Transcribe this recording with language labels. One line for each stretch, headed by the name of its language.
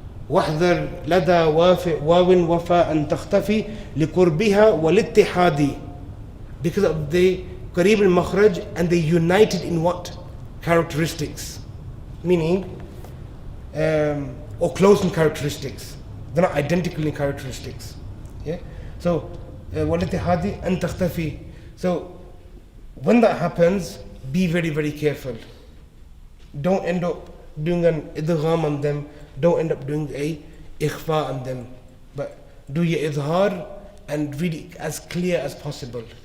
Arabic: واحذر لدى واو وفاء أن تختفي لقربها والاتحاد,
English: because of the قريب المخرج, and they united in what? Characteristics. Meaning, or close in characteristics. They're not identical in characteristics. Yeah?
Arabic: So, والاتحاد أن تختفي.
English: So, when that happens, be very, very careful. Don't end up doing an idgham on them. Don't end up doing a ikhfa on them. But do your izhar and read it as clear as possible.